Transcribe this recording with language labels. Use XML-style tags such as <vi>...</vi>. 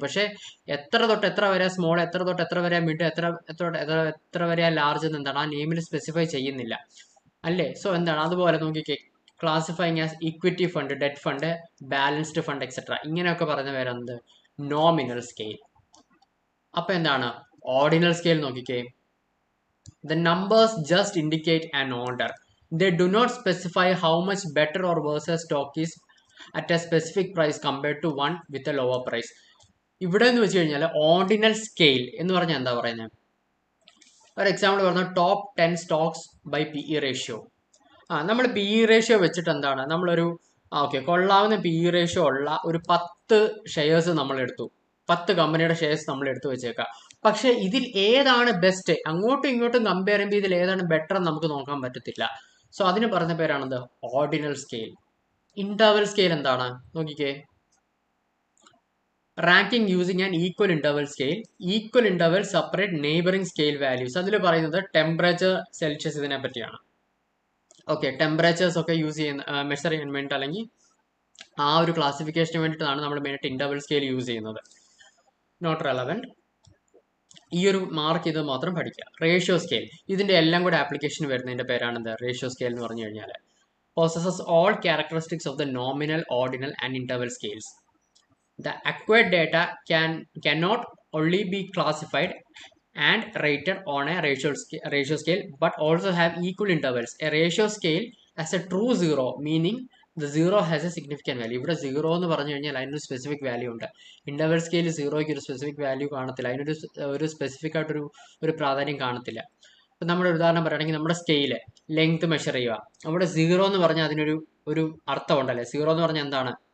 <ml>പക്ഷെ എത്ര തൊട്ട് എത്ര വരെ സ്മോൾ, എത്ര തൊട്ട് എത്ര വരെ മിഡ്, എത്ര വരെ ലാർജ് എന്ന് എന്താണ് ആ നെയിമിൽ സ്പെസിഫൈ ചെയ്യുന്നില്ല അല്ലേ? സോ എന്താണ് അതുപോലെ നോക്കിക്കേ, classifying as equity fund, debt fund, balanced fund etcetera, ഇങ്ങനെയൊക്കെ പറയുന്ന പേരെന്ത്? Nominal scale. അപ്പൊ എന്താണ് ഓർഡിനൽ സ്കെയിൽ? നോക്കിക്കേ,</ml> <en>the numbers just indicate an order. They do not specify how much better or worse a stock is at a specific price compared to one with a lower price.</en> <ml>ഇവിടെ എന്ന് വെച്ച് കഴിഞ്ഞാൽ ordinal scale എന്ന് പറഞ്ഞാൽ എന്താ പറയുന്നത്? ഒരു example പറഞ്ഞാൽ top 10 Stokes by P E ratio. നമ്മൾ പി ഇ റേഷ്യോ വെച്ചിട്ട് എന്താണ് നമ്മളൊരു ഓക്കെ കൊള്ളാവുന്ന പി ഇ റേഷ്യോ ഉള്ള ഒരു 10 ഷെയർസ് നമ്മൾ എടുത്തു, 10 കമ്പനിയുടെ ഷെയർസ് നമ്മൾ എടുത്തു വെച്ചേക്കാം. പക്ഷെ ഇതിൽ ഏതാണ് ബെസ്റ്റ്, അങ്ങോട്ടും ഇങ്ങോട്ടും കമ്പയർ ചെയ്യുമ്പോൾ ഇതിൽ ഏതാണ് ബെറ്റർ എന്ന് നമുക്ക് നോക്കാൻ പറ്റത്തില്ല. സോ അതിന് പറഞ്ഞ പേരാണെന്ത്? Ordinal scale. ഇന്റർവൽ സ്കെയിൽ എന്താണ്? നോക്കിക്കേ,</ml> <en>Ranking using an equal interval scale. Equal interval separate neighbouring scale values.</en> <ml>അതിൽ പറയുന്നത് ടെമ്പറേച്ചർ, സെൽഷ്യസ് ഇതിനെ പറ്റിയാണ്. ഓക്കെ, ടെമ്പറേച്ചേഴ്സ് ഒക്കെ യൂസ് ചെയ്യുന്ന മെഷർ ചെയ്യാൻ വേണ്ടിയിട്ട് അല്ലെങ്കിൽ ആ ഒരു ക്ലാസിഫിക്കേഷന് വേണ്ടിയിട്ടാണ് നമ്മൾ മെയിനായിട്ട് ഇന്റർവൽ സ്കെയിൽ യൂസ് ചെയ്യുന്നത്. Not relevant. ഈ ഒരു മാർക്ക് ചെയ്ത് മാത്രം പഠിക്കുക. റേഷ്യോ സ്കെയിൽ, ഇതിന്റെ എല്ലാം കൂടെ ആപ്ലിക്കേഷൻ വരുന്നതിന്റെ പേരാണെന്ത്? റേഷ്യോ സ്കെയിൽ എന്ന് പറഞ്ഞു കഴിഞ്ഞാൽ</ml> <en>possesses all characteristics of the nominal, ordinal and interval scales. The acquired data cannot only be classified and rated on a ratio scale but also have equal intervals. A ratio scale has a true zero, meaning the zero has a significant value.</en> <ml>ഇവിടെ zero എന്ന് പറഞ്ഞു കഴിഞ്ഞാൽ അതിനൊരു specific value ഉണ്ട്. Interval scale സീറോയ്ക്ക് ഒരു specific value കാണത്തില്ല, അതിനൊരു specific ആയിട്ടൊരു പ്രാധാന്യം കാണത്തില്ല. ഇപ്പം നമ്മുടെ ഒരു ഉദാഹരണം പറയുകയാണെങ്കിൽ നമ്മുടെ സ്കെയില് ലെങ്ത് മെഷർ ചെയ്യുക, അവിടെ സീറോ എന്ന് പറഞ്ഞാൽ അതിനൊരു അർത്ഥം ഉണ്ടല്ലേ? സീറോ എന്ന് പറഞ്ഞാൽ എന്താണ്?</ml>